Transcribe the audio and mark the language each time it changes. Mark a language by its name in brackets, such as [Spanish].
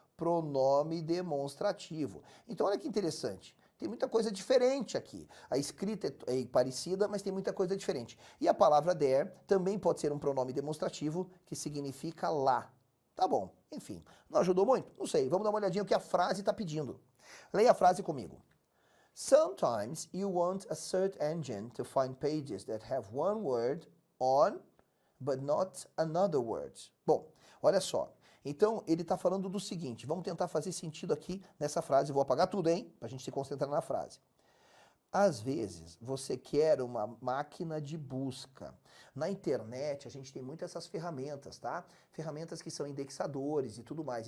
[Portuguese] Pronome demonstrativo. Então, olha que interessante. Tem muita coisa diferente aqui. A escrita é parecida, mas tem muita coisa diferente. E a palavra there também pode ser um pronome demonstrativo que significa lá. Tá bom. Enfim, não ajudou muito? Não sei. Vamos dar uma olhadinha no que a frase está pedindo. Leia a frase comigo. [English] Sometimes you want a search engine to find pages that have one word on but not another word. [Portuguese] Bom, olha só. Então, ele está falando do seguinte. Vamos tentar fazer sentido aqui nessa frase. Vou apagar tudo, hein? Para a gente se concentrar na frase. Às vezes, você quer uma máquina de busca. Na internet, a gente tem muitas essas ferramentas, tá? Ferramentas que são indexadores e tudo mais.